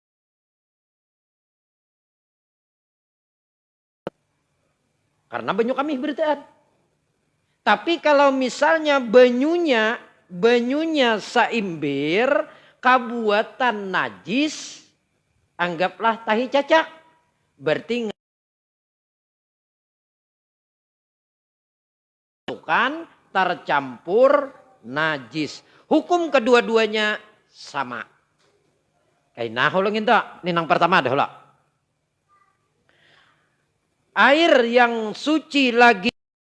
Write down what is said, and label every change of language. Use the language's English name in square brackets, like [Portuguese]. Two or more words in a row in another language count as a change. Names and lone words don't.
[Banjar] Karena banyu kami beritaan. [Indonesian] Tapi kalau misalnya banyunya [Banjar] saimbir kabuatan najis, [Indonesian] anggaplah tahi cacak. Berarti bukan tercampur najis. Hukum kedua-duanya sama. [Banjar] Kainah ulangin tak? [Indonesian] Ini yang pertama adalah air yang suci lagi.